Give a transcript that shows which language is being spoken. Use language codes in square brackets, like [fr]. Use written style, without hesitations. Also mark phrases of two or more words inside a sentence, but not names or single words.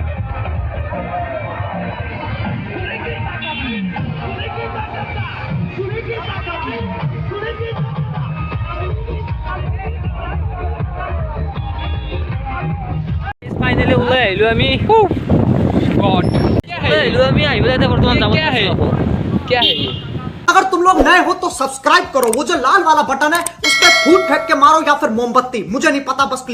[as] ফাইনেলি ওলাই আহিলোঁ আমি [en] गॉड [as] আহিলোঁ আমি আহিবলৈ এতিয়া বৰ্তমান যাম [hi] क्या है ये अगर तुम लोग नए हो तो सब्सक्राइब करो वो जो लाल वाला बटन है उस पर फूट फेंक के मारो या फिर मोमबत्ती मुझे नहीं पता बस क्लिक